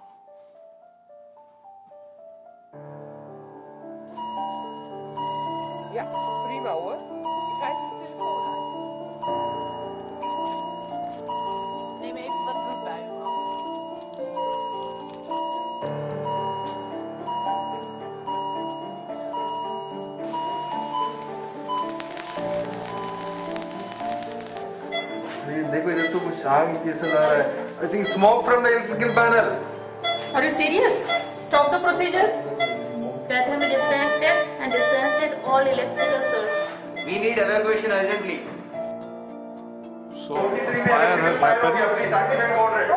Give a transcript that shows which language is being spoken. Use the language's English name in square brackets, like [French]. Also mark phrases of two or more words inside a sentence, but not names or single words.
[Dutch] Ja, prima hoor. Ik ga even de telefoon aan. Neem even wat bloed bij u, man. [Hindi] देखो इधर तो कुछ आग जैसा लग रहा है. [English] I think smoke from the electrical panel. Are you serious? Stop the procedure. That have been disconnected and disconnected all electrical source. We need evacuation urgently. So fire has happened. Please activate code red.